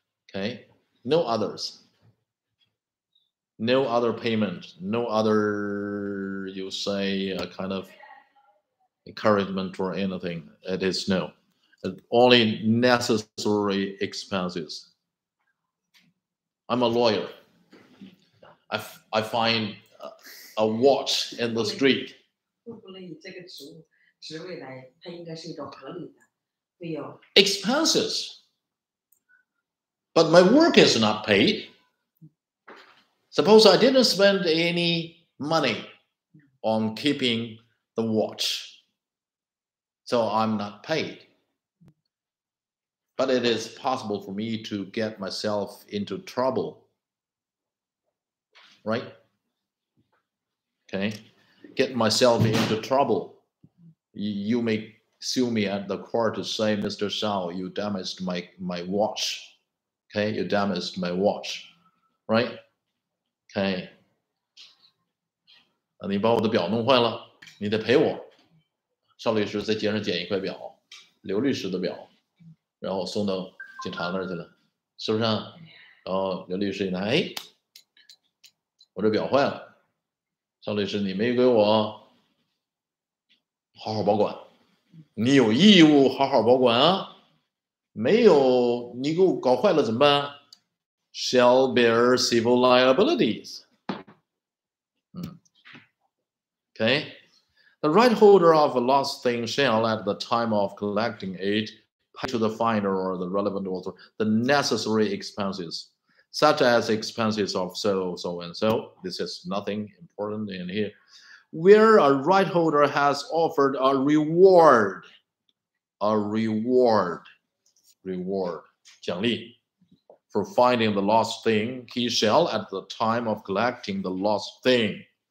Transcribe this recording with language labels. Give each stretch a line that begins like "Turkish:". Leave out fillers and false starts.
English: Okay, no others. No other payment, no other, you say, a kind of encouragement or anything. It is no. Only necessary expenses. I'm a lawyer. I find a watch in the street.
Chinese: 不能以这个职位来，它应该是一种合理的费用。
English: Expenses. But my work is not paid. Suppose I didn't spend any money on keeping the watch, so I'm not paid. But it is possible for me to get myself into trouble, right? Okay, get myself into trouble. You may sue me at the court to say, Mr. Shao, you damaged my watch. Okay, you damaged my watch, right? Okay.
Chinese: 你把我的表弄坏了，你得赔我。邵律师在街上捡一块表，刘律师的表，然后送到警察那儿去了，是不是啊？然后刘律师一拿，哎，我这表坏了，邵律师你没给我好好保管，你有义务好好保管啊，没有你给我搞坏了怎么办 ？
English: Shall bear civil liabilities. Okay, the right holder of a lost thing shall, at the time of collecting it, pay to the finder or the relevant author the necessary expenses, such as expenses of so and so. This is nothing important in here. Where a right holder has offered a reward, 奖励 for finding the lost thing, he shall, at the time of collecting the lost thing,